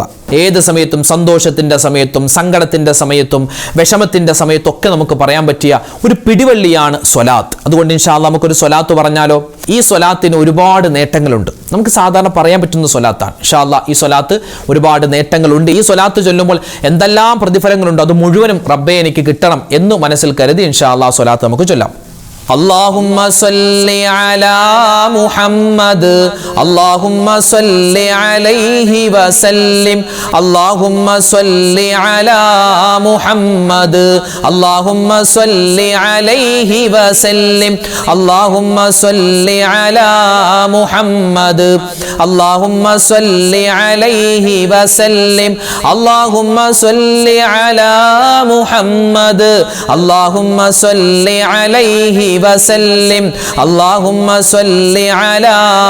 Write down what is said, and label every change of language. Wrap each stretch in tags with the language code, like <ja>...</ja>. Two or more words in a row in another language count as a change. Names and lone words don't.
<ml>ഏത് സമയത്തും, സന്തോഷത്തിൻ്റെ സമയത്തും സങ്കടത്തിൻ്റെ സമയത്തും വിഷമത്തിൻ്റെ സമയത്തും ഒക്കെ നമുക്ക് പറയാൻ പറ്റിയ ഒരു പിടിവള്ളിയാണ് സ്വലാത്ത്. അതുകൊണ്ട്</ml> <ar>إن شاء الله</ar> <ml>നമുക്കൊരു സ്വലാത്ത് പറഞ്ഞാലോ? ഈ സ്വലാത്തിന് ഒരുപാട് നേട്ടങ്ങളുണ്ട്. നമുക്ക് സാധാരണ പറയാൻ പറ്റുന്ന സ്വലാത്താണ്.</ml> <ar>إن شاء الله</ar> <ml>ഈ സ്വലാത്ത് ഒരുപാട് നേട്ടങ്ങളുണ്ട്. ഈ സ്വലാത്ത് ചൊല്ലുമ്പോൾ എന്തെല്ലാം പ്രതിഫലങ്ങളുണ്ടോ അത് മുഴുവനും റബ്ബേ എനിക്ക് കിട്ടണം എന്ന് മനസ്സിൽ കരുതി</ml> <ar>إن شاء الله</ar> <ml>സ്വലാത്ത് നമുക്ക് ചൊല്ലാം.</ml> <ar>اللهم صل على محمد اللهم صل عليه وسلم اللهم صل على محمد اللهم صل عليه وسلم اللهم صل على محمد اللهم صل عليه وسلم اللهم صل على محمد اللهم صل عليه وسلم اللهم صل على</ar>